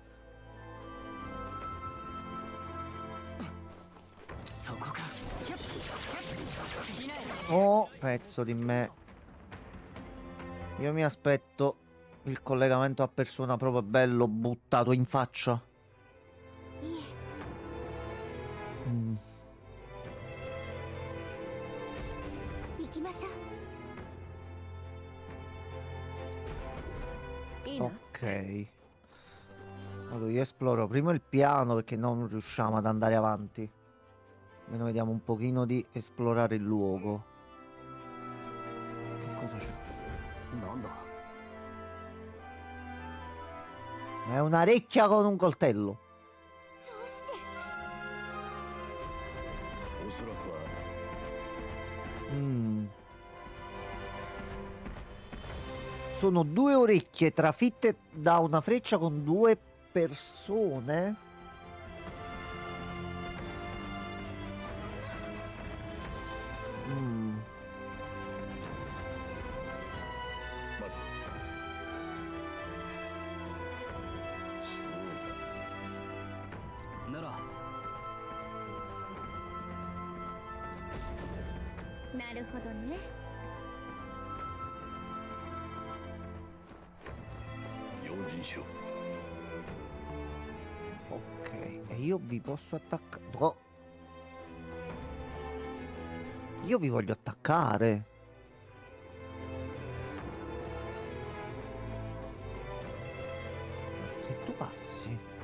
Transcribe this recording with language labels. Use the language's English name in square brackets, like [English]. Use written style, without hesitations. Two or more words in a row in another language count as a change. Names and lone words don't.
[Japanese] そこか [Italian] Oh, pezzo di me. Io mi aspetto il collegamento a persona proprio bello buttato in faccia. [Japanese] いえ Mm, 行きましょういいな [Italian] ok. Allora io esploro prima il piano perché non riusciamo ad andare avanti. Almeno vediamo un pochino di esplorare il luogo. Che cosa c'è? [Japanese] なんだ [Italian] È una recchia con un coltello. [Japanese] どうしておそらくは Mm. [Italian] Sono due orecchie trafitte da una freccia con due persone. Mm. [Japanese] 待てそうかならなるほどね用心しろ [Italian] Ok, e io vi posso attaccare. No. Io vi voglio attaccare. Se tu passi.